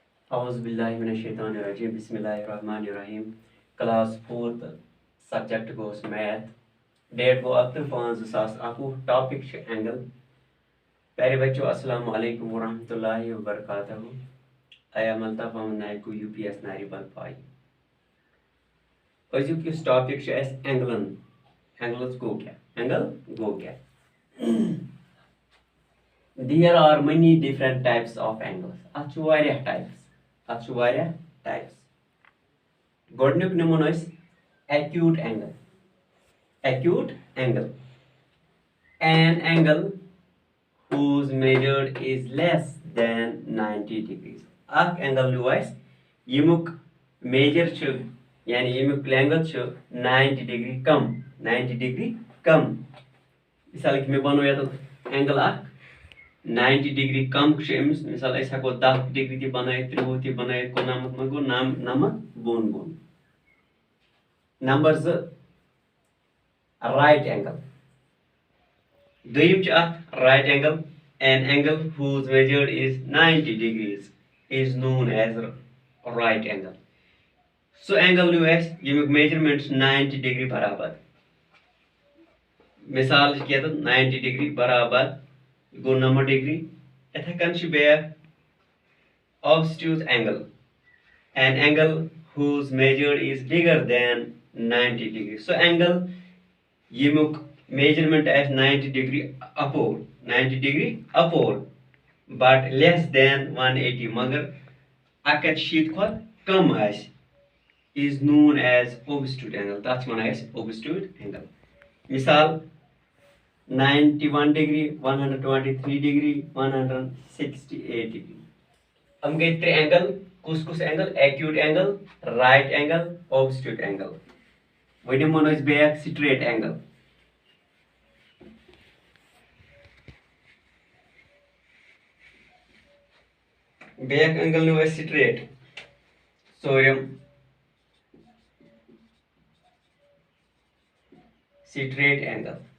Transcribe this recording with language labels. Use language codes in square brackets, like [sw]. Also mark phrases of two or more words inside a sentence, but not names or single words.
[ar] أعوذ بالله من الشيطان الرجيم. بسم الله الرحمن الرحيم. [en] Class 4th subject goes math. Date go up to 5/2021. Topic छ angle. [ur] پیارے بچوں [ar] السلام عليكم ورحمة الله وبركاته. [en] I am Altaf Ahmed Naik UPS Nari Balpai. [ks] अजुक इस टॉपिक छ एस एंगलन. Angles go क्या? Angle go क्या? [en] There are many different types of angles. [ks] اتھ چھُ واریاہ types. اتھ چھُ واریاہ types. گۄڈٕنیُک نِمون أسۍ [en] acute angle. Acute angle. An angle whose measured is less than 90 degrees. [ks] اکھ angle لیو اَسہِ ییٚمیُک میجر چھُ یعنی ییٚمیُک length چھُ 90 degree کم 90 degree کم. مثال کہ مےٚ بنو ییٚتٮ۪تھ angle اکھ 90 degree کم چھُ أمِس مثال أسۍ ہٮ۪کو 10 degree تہِ بنٲیِتھ 30 تہِ بنٲیِتھ 99 منٛز گوٚو 99 بۄن بۄن. [en] نمبر 2 right angle. [ks] دوٚیِم چھُ اَتھ [en] right angle. An angle whose measured is 90 degrees is known as right angle. [ks] سُہ angle لیو اَسہِ ییٚمیُک measurement چھُ 90 degree برابر. مثال چھِ ییٚتٮ۪تھ 90 degree برابر گوٚو 90 degree. یِتھَے کٔنۍ چھُ بیٛاکھ [en] obtuse angle. An angle whose measured is bigger than 90 degree. سُہ angle ییٚمیُک measurement آسہِ 90 degree upward 90 degree upward but less than 180 [ks] مگر 180 کھۄتہٕ کم آسہِ [en] is known as obtuse angle. [ks] تَتھ چھِ وَنان أسۍ [en] obtuse angle. [ks] مثال 91 degree 123 degree 168 degree. یِم گٔے 3 angle. کُس کُس angle? [en] Acute angle, right angle, obtuse angle. [ks] وۄنۍ نِمون أسۍ بیٛاکھ [en] straight angle. [ks] بیٛاکھ angle نیو أسۍ straight. ژوٗرِم [en] straight angle.